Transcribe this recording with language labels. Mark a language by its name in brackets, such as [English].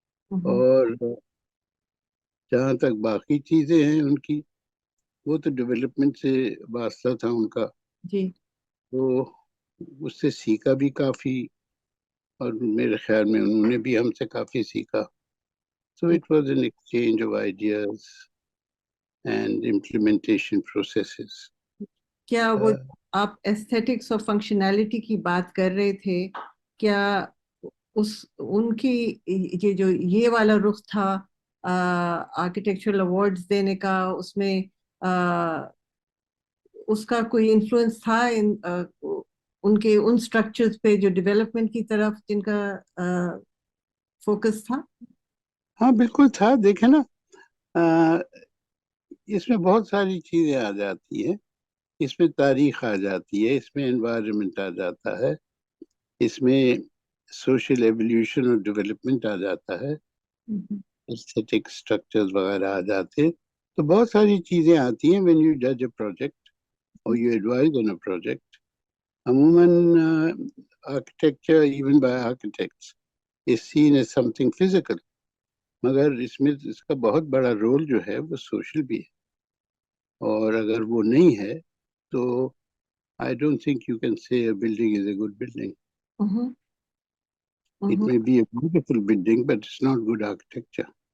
[Urdu] اور جہاں تک باقی چیزیں ہیں ان کی وہ تو ڈیولپمنٹ سے واسطہ تھا ان کا. جی. تو اس سے سیکھا بھی کافی اور میرے خیال میں انہوں نے بھی ہم سے کافی سیکھا. [English] So it was an exchange of ideas and implementation processes. [Urdu] کیا وہ آپ ایستھیٹکس اور فنکشنالٹی کی بات کر رہے تھے, کیا ان کی یہ والا رخ تھا آرکیٹیکچرل ایوارڈز دینے کا, اس میں اس کا کوئی انفلوئنس تھا ان کے ان اسٹرکچرز پہ جو ڈیولپمنٹ کی طرف جن کا فوکس تھا؟ ہاں بالکل تھا. دیکھیں نا اس میں بہت ساری چیزیں آ جاتی ہیں. اس میں تاریخ آ جاتی ہے, اس میں انوائرمنٹ آ جاتا ہے, اس میں سوشل ایولیوشن اور ڈیولپمنٹ آ جاتا ہے, ایستھیٹک اسٹرکچرز وغیرہ آ جاتے ہیں. تو بہت ساری چیزیں آتی ہیں [English] when you judge a project or you advise on a project. [Urdu] عموماً [English] architecture even by architects is seen as something physical, [Urdu] مگر اس میں اس کا بہت بڑا رول جو ہے وہ سوشل بھی ہے. اور اگر وہ نہیں ہے تو [English] I don't think you can say a building is a good building. It may be a beautiful building, but it's not good architecture.